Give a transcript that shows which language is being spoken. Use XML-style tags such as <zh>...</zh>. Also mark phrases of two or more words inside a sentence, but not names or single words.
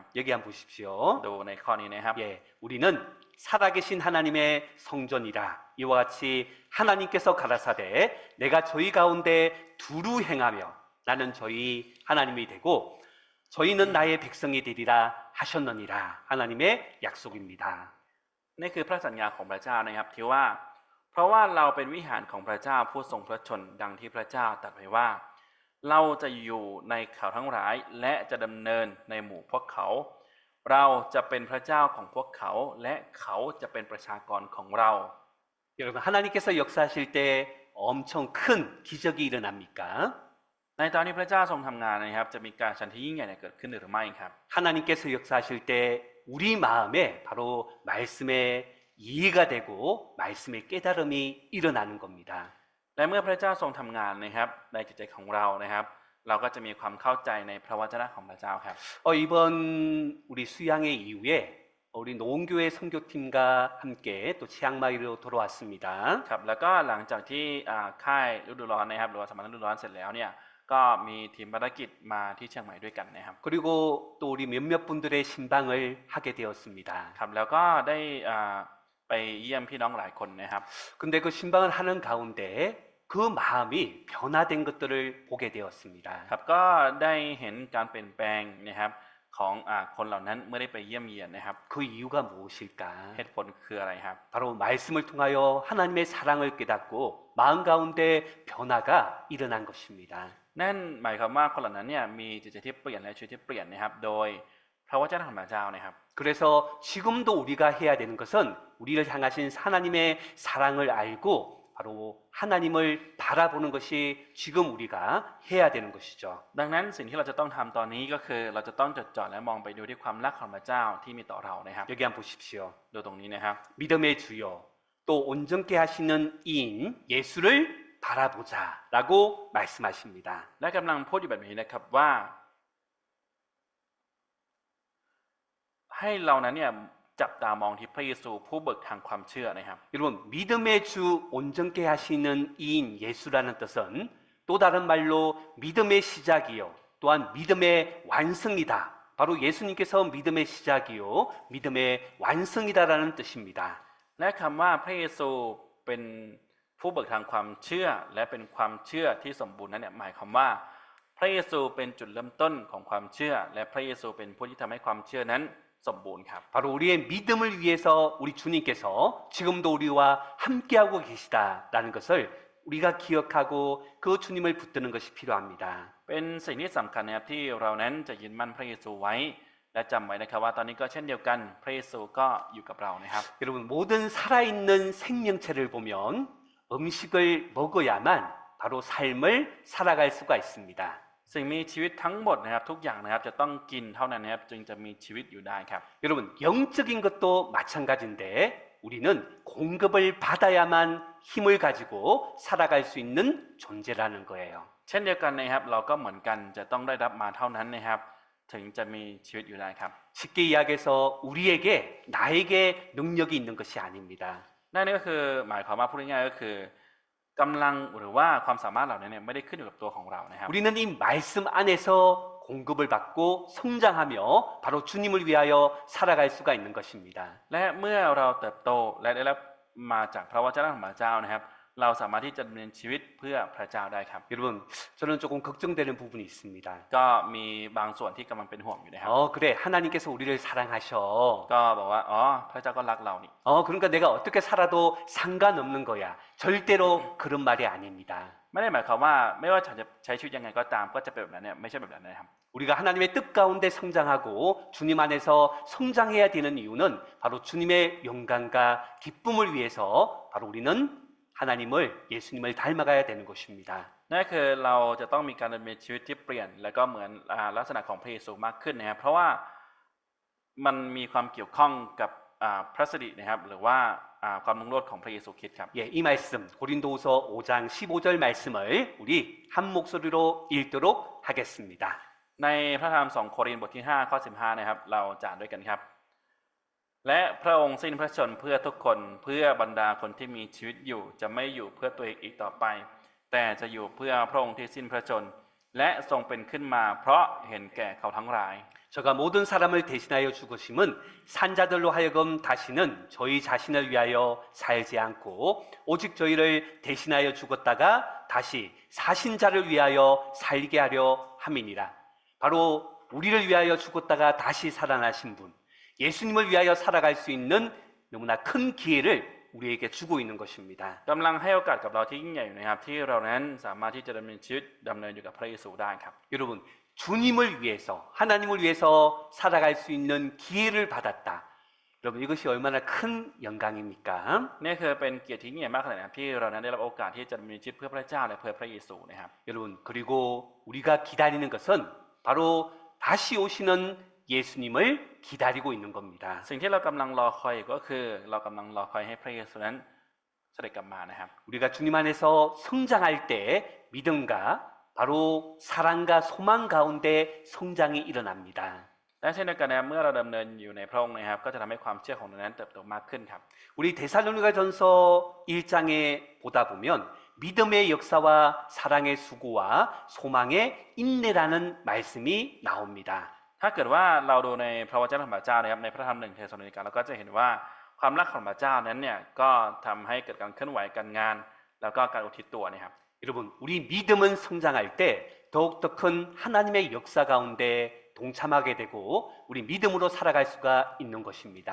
<ko>여기 한번 보십시오.</ko> <th>ดูในข้อนี้นะครับ</th> <ko>예, 우리는 살아계신 하나님의 성전이라 이와 같이 하나님께서 가라사대 내가 저희 가운데 두루 행하며 나는 저희 하나님이 되고 저희는 나의 백성이 되리라 하셨느니라 하나님의 약속입니다.</ko> <th>นี่คือพระสัญญาของพระเจ้านะครับที่ว่าเพราะว่าเราเป็นวิหารของพระเจ้าผู้ทรงพระชนดังที่พระเจ้าตรัสไว้ว่าเราจะอยู่ในเขาทั้งหลายและจะดำเนินในหมู่พวกเขาเราจะเป็นพระเจ้าของพวกเขาและเขาจะเป็นประชากรของเรา</th> <ko>여러분, 하나님께서 역사하실 때 엄청 큰 기적이 일어납니까?</ko> <th>ในตอนนี้พระเจ้าทรงทำงานนะครับจะมีการชันที่ยิ่งใหญ่เกิดขึ้นหรือไม่ครับ</th> <ko>하나님께서 역사하실 때 우리 마음에 바로 말씀의 이해가 되고 말씀의 깨달음이 일어나는 겁니다.</ko> <th>และเมื่อพระเจ้าทรงทำงานนะครับในจิตใจของเรานะครับ เราก็จะมีความเข้าใจในพระวจนะของพระเจ้าครับ</th> <ko>이번 우리 수양회 이후에 우리 노원교회 선교팀과 함께 또 치앙마이로 돌아왔습니다.</ko> <th>ครับแล้วก็หลังจากที่ค่ายฤดูร้อนนะครับหรือว่าสมรฤดูร้อนเสร็จแล้วเนี่ยก็มีทีมภารกิจมาที่เชียงใหม่ด้วยกันนะครับ</th> <ko>그리고 또 우리 몇몇 분들의 신방을 하게 되었습니다.</ko> <th>ครับแล้วก็ได้ไปเยี่ยมพี่น้องหลายคนนะครับ</th> <ko>근데 그 신방을 하는 가운데 그 마음이 변화된 것들을 보게 되었습니다.</ko> <th>ครับก็ได้เห็นการเปลี่ยนแปลงนะครับของคนเหล่านั้นเมื่อได้ไปเยี่ยมเยียนนะครับ</th> <ko>그 이유가 무엇일까?</ko> <th>เหตุผลคืออะไรครับ</th> <ko>바로 말씀을 통하여 하나님의 사랑을 깨닫고 마음 가운데 변화가 일어난 것입니다.</ko> <th>นั่นหมายความว่าคนเหล่านั้นเนี่ยมีจิตใจที่เปลี่ยนและชีวิตที่เปลี่ยนนะครับโดยพระวจนะของพระเจ้านะครับ</th> <ko>그래서 지금도 우리가 해야 되는 것은 우리를 향하신 하나님의 사랑을 알고 바로 하나님을 바라보는 것이 지금 우리가 해야 되는 것이죠.</ko> <th>ดังนั้นสิ่งที่เราจะต้องทำตอนนี้ก็คือเราจะต้องจดจ่อและมองไปดูที่ความรักของพระเจ้าที่มีต่อเรานะครับ</th> <ko>여기 한번 보십시오.</ko> <th>ดูตรงนี้นะครับ</th> <ko>믿음의 주요 또 온전케 하시는 이인 예수를 바라보자라고 말씀하십니다.</ko> <th>และกำลังพูดอยู่แบบนี้นะครับว่าให้เรานั้นเนี่ยจับตามองที่พระเยซูผู้เบิกทางความเชื่อนะครับ</th> <ko>여러분 믿음의 주 온전케 하시는 이인 예수라는 뜻은 또 다른 말로 믿음의 시작이요 또한 믿음의 완성이다. 바로 예수님께서 믿음의 시작이요 믿음의 완성이다라는 뜻입니다.</ko> <th>และคำว่าพระเยซูเป็นผู้เบิกทางความเชื่อและเป็นความเชื่อที่สมบูรณ์นั้นเนี่ยหมายความว่าพระเยซูเป็นจุดเริ่มต้นของความเชื่อและพระเยซูเป็นผู้ที่ทำให้ความเชื่อนั้นสมบูรณ์ครับ</th> <ko>바로 우리의 믿음을 위해서 우리 주님께서 지금도 우리와 함께하고 계시다라는 것을 우리가 기억하고 그 주님을 붙드는 것이 필요합니다.</ko> <th>เป็นสิ่งที่สำคัญนะครับที่เรานั้นจะยึดมั่นพระเยซูไว้และจำไว้นะครับว่าตอนนี้ก็เช่นเดียวกันพระเยซูก็อยู่กับเรานะครับ</th> <ko>여러분 모든 살아있는 생명체를 보면 음식을 먹어야만 바로 삶을 살아갈 수가 있습니다.</ko> <th>สิ่งมีชีวิตทั้งหมดนะครับทุกอย่างนะครับจะต้องกินเท่านั้นนะครับจึงจะมีชีวิตอยู่ได้ครับ</th> <ko>여러분 영적인 것도 마찬가지인데 우리는 공급을 받아야만 힘을 가지고 살아갈 수 있는 존재라는 거예요.</ko> <th>เช่นเดียวกันนะครับเราก็เหมือนกันจะต้องได้รับมาเท่านั้นนะครับถึงจะมีชีวิตอยู่ได้ครับ</th> <ko>쉽게 이야기해서 우리에게 나에게 능력이 있는 것이 아닙니다.</ko> <th>นั่นก็คือหมายความว่าพูดง่ายๆก็คือกำลังหรือว่าความสามารถเหล่านี้เนี่ยไม่ได้ขึ้นอยู่กับตัวของเรานะครับ</th> <ko>우리는 이 말씀 안에서 공급을 받고 성장하며 바로 주님을 위하여 살아갈 수가 있는 것입니다.</ko> <th>และเมื่อเราเติบโตและได้รับมาจากพระวจนะของพระเจ้านะครับเราสามารถที่จะดำเนินชีวิตเพื่อพระเจ้าได้ครับ</th> <ko>여러분 저는 조금 걱정되는 부분이 있습니다.</ko> <th>ก็มีบางส่วนที่กำลังเป็นห่วงอยู่นะครับ</th> <ko>그래 하나님께서 우리를 사랑하셔.</ko> <th>ก็บอกว่าอ๋อพระเจ้าก็รักเรานี่</th> <ko>그러니까 내가 어떻게 살아도 상관없는 거야. 절대로 그런 말이 아닙니다.</ko> <th>ไม่ได้หมายความว่าไม่ว่าฉันจะใช้ชีวิตยังไงก็ตามก็จะเป็นแบบนั้นเนี่ยไม่ใช่แบบนั้นนะครับ</th> <ko>우리가 하나님의 뜻 가운데 성장하고 주님 안에서 성장해야 되는 이유는 바로 주님의 영광과 기쁨을 위해서 바로 우리는 하나님을 예수님을 닮아가야 되는 것입니다.</ko> <th>นั่นคือเราจะต้องมีการดำเนินชีวิตที่เปลี่ยนและก็เหมือนลักษณะของพระเยซูมากขึ้นนะครับเพราะว่ามันมีความเกี่ยวข้องกับพระสิรินะครับหรือว่าความรุ่งโรจน์ของพระเยซูคริสต์ครับ</th> <ko>예, 이 말씀 고린도후서 5장 15절 말씀을 우리 한 목소리로 읽도록 하겠습니다.</ko> <th>ในพระธรรม2 โครินธ์บทที่5ข้อ15นะครับเราจะอ่านด้วยกันครับและพระองค์สิ้นพระชนม์เพื่อทุกคนเพื่อบรรดาคนที่มีชีวิตอยู่จะไม่อยู่เพื่อตัวเองอีกต่อไปแต่จะอยู่เพื่อพระองค์ที่สิ้นพระชนม์และทรงเป็นขึ้นมาเพราะเห็นแก่เขาทั้งหลาย</th> <ko>저가 모든 사람을 대신하여 죽으심은 산자들로 하여금 다시는 저희 자신을 위하여 살지 않고 오직 저희를 대신하여 죽었다가 다시 사신 자를 위하여 살게 하려 함이니라. 바로 우리를 위하여 죽었다가 다시 살아나신 분, 예수님을 위하여 살아갈 수 있는 너무나 큰 기회를 우리에게 주고 있는 것입니다.</ko> <th>กำลังให้โอกาสกับเราที่ยิ่งใหญ่อยู่นะครับที่เรานั้นสามารถที่จะดำเนินชีวิตดำเนินอยู่กับพระเยซูได้ครับ</th> <ko>여러분, 주님을 위해서, 하나님을 위해서 살아갈 수 있는 기회를 받았다. 여러분, 이것이 얼마나 큰 영광입니까?</ko> <th>นี่คือเป็นเกียรติที่ยิ่งใหญ่มากขนาดไหนครับที่เรานั้นได้รับโอกาสที่จะดำเนินชีวิตเพื่อพระเจ้าและเพื่อพระเยซูนะครับ</th> <ko>여러분, 그리고 우리가 기다리는 것은 바로 다시 오시는 예수님을 기다리고 있는 겁니다.</ko> <th>สิ่งที่เรากำลังรอคอยอยู่ก็คือเรากำลังรอคอยให้พระเยซูนั้นเสด็จกลับมานะครับ</th> <ko>우리가 주님 안에서 성장할 때 믿음과 바로 사랑과 소망 가운데 성장이 일어납니다.</ko> <th>และเช่นเดียวกันนะครับเมื่อเราดำเนินอยู่ในพระองค์นะครับก็จะทำให้ความเชื่อของเรานั้นเติบโตมากขึ้นครับ</th> <ko>우리 데살로니가전서 1장에 보다 보면 믿음의 역사와 사랑의 수고와 소망의 인내라는 말씀이 나옵니다.</ko> <th>ถ้าเกิดว่าเราดูในพระวจนะของพระเจ้านะครับในพระธรรม1เทสโลนิกาเราก็จะเห็นว่าความรักของพระเจ้านั้นเนี่ยก็ทำให้เกิดการเคลื่อนไหวการงาน แล้วก็การอุทิศตัวนะครับ</th> <ko>여러분, 우리 믿음은 성장할 때 더욱더 큰 하나님의 역사 가운데 동참하게 되고 우리 믿음으로 살아갈 수가 있는 것입니다.</ko>